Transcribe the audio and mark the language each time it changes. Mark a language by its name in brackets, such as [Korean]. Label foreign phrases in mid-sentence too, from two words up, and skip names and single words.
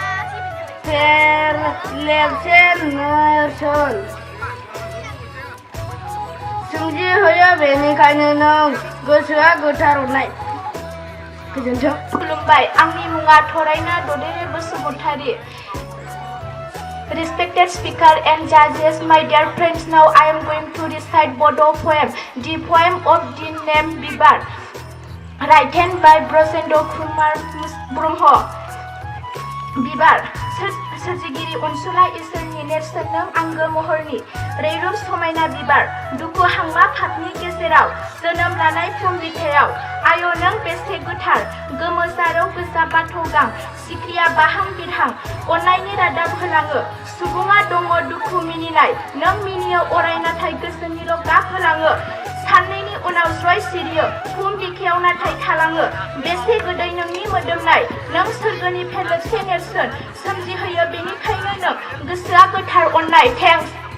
[Bodo] लेबसेन नेरसोन सोमजिहोयो बेनिखायनो नों गोसोआ गोथार अननाय गोजोन्थों खुलुमबाय आंनि मुङा थरायना ददेरे बसुमतारी [English] Respected speaker and judges, my dear friends, now I am going to recite Bodo poem, the poem of the name Bibar, written by Brosendo Kumar Brahmo. Bibar, [Bodo] सोरजिगिरि अनसुला इसोरनि नेरसोन नों आंगो महरनि रैरुब समायना बिबार दुखु हांमा पापनि गेजेराव जोनोम लानाय फुं बिखायाव आयौ नों बेसे गोथार गोथार गोमो जारौ गोजा बाथ' गां सिख्रिया बाहां बिरहां अननायनि रादाब होलाङो सुबुङा दङ दुखु मिनिनाय नों मिनियो अराय नाथाय गोसोनिल' गाब होलाङो साननैनि उनाव ज्रय सिरियो फुं बिखायाव नाथाय थालाङो बेसे गोदै नोंनि मोदोमनाय नों सोरगोनि फेरलेबसे नेरसोन सोमजिहोयो बेनिखायनो नों गोसोआ गोथार अननाय थेंक्स